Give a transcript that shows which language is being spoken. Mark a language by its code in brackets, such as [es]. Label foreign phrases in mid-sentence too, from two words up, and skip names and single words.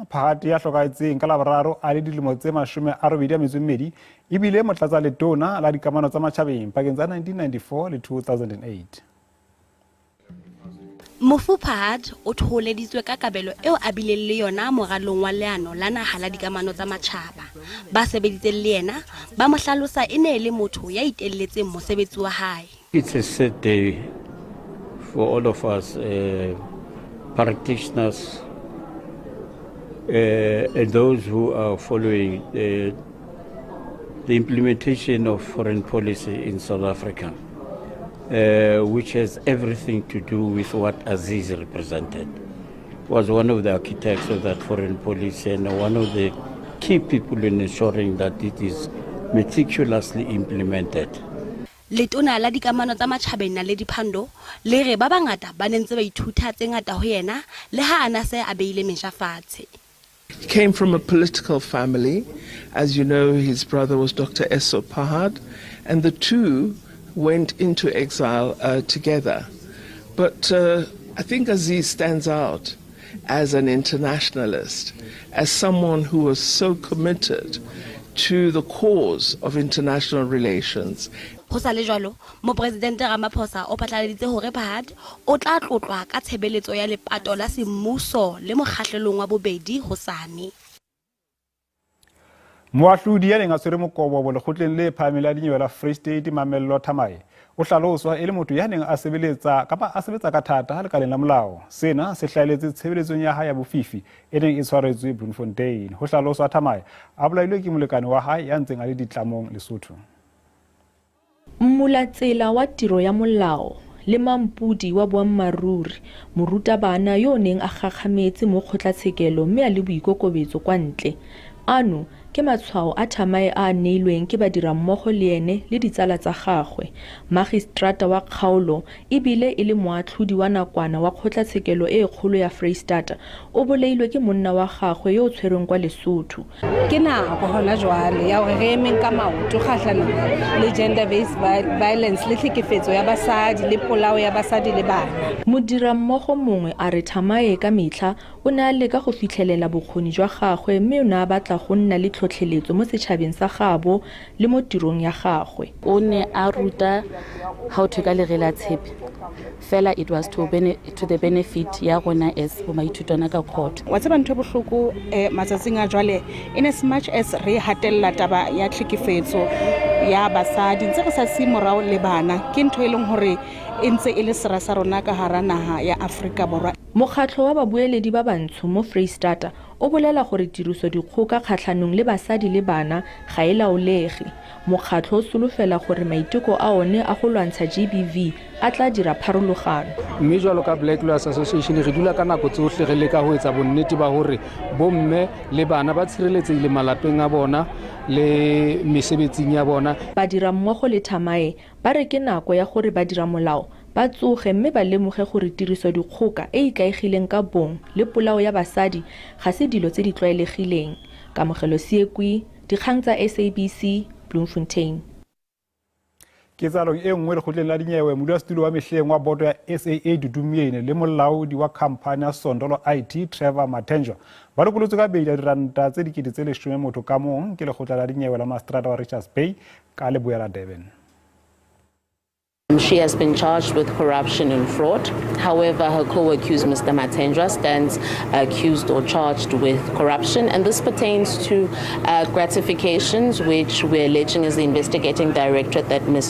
[st] Party ya hlokahetseng ka Laboraro a le dilemo tse 82 ebile motlatsa letona la dikamano tsa matjhabeng pakeng tsa 1994 le 2008. Mofu Pahad o tholeditswe ka kabelo eo a bileng le yona moralong wa leano la naha la dikamano tsa matjhaba. Ba sebeditseng le yena ba mo hlalosa e ne le motho ya itelletseng mosebetsi wa hae. [en] It's a sad day for all of us practitioners and those who are following the implementation of foreign policy in South Africa, which has everything to do with what Aziz represented, was one of the architects of that foreign policy and one of the key people in ensuring that it is meticulously implemented. [st] Letona la dikamano tsa matjhabeng na le diphando le re ba bangata ba nentse ba ithuta tse ngata ho yena le ha ana se a beile mesha fatshe. [en] He came from a political family. As you know, his brother was Dr. Eso Pahad, and the two went into exile together. But I think Aziz stands out as an internationalist, as someone who was so committed to the cause of international relations. [st] Ho sa le jwalo, Mopresidente Ramaphosa o patlaleditse hore Pahad o tla tlotlwa ka tshebeletso ya lepato la semmuso le mokgahlelong wa bobedi hosane. Moahlodi ya neng a tshwere mokobo bo lekgotleng le phahameng la dinyewe la Free State Mamello Thamae o hlaloswa e le motho ya neng a sebetsa ka thata ha lekaleng la molao. Sena se hlaheletse tshebeletsong ya hae ya bofifi e neng e tshwaretswe Bloemfontein. Ho hlaloswa Thamae a bolailwe ke molekane wa hae ya ntseng a le ditlamong Lesotho. [tn] Mmulatsela wa tiro ya molao le mampudi wa boammaruri morutabana yo neng a gakgametse mo kgotlatshekelo mme a le boikokobetso kwa ntle. Ano ke matshwao a Thamae a neilweng ke badira mmogo le ene le ditsala tsa gagwe. Magistrata wa kgaolo ebile e le moatlhodi wa nakwana wa kgotlatshekelo e kgolo ya Freystata o bolailwe ke monna wa gagwe yo o tshwereng kwa Lesotho. [st] Ke nako hona jwale ya hore re emeng ka maoto kgahlano le [en] gender based violence [st] le tlhekefetso ya basadi le polao ya basadi le bana. [tn] Modira mmogo mongwe a re Thamae ka metlha o ne a leka go fitlhelela bokgoni jwa gagwe mme o ne a batla go nna le tlhotlheletso mo setšhabeng sa gabo le mo tirong ya gagwe. O ne a ruta [en] how to [tn] ka lerela tshepe fela [en] it was to the benefit [tn] ya rona as bo maithutwana ka court. [st] Wa tseba ntho bohloko matsatsing a jwale [en] in as much as [st] re hatella taba ya tlhekefetso ya basadi ntse re sa se morao le bana ke ntho e leng hore e ntse e le sera sa rona ka hara naha ya Afrika Borwa. [tn] Mokgatlho wa babueledi ba bantsho mo Freystata o bolela gore tiriso dikgoka kgatlhanong le basadi le bana ga e laolege. Mokgatlho o solofela gore maiteko a one a go lwantsha GBV a tla dira pharologano. [st] Mme jwalo ka Black Lawyers Association re dula ka nako tsohle re leka ho etsa bonnete ba hore bomme le bana ba tshireletsehile malapeng a bona le mesebetsing ya bona. [tn] Badira mmogo le Thamae ba re ke nako ya gore badira molao ba tsoge mme ba lemoge gore tiriso dikgoka e ikaegileng ka bong le polao ya basadi ga se dilo tse di tlwaelegileng. Kamogelo Siekwi, dikgang tsa SABC, Bloemfontein. [st] Ketsalong e nngwe lekgotleng la dinyewe modulasetulo wa mehleng wa boto ya SAA Dudumiene le molaodi wa khamphane ya Sondolo IT Trevor Mathenjwa ba lokolotswe ka beila diranta tse dikete tse 10 motho ka mong ke lekgotla la dinyewe la Mastrata wa Richards Bay ka Leboya Durban. [en] She has been charged with corruption and fraud. However, her co-accused, Mr. Mathendra, stands accused or charged with corruption, and this pertains to gratifications which we're alleging is the investigating directorate that Ms.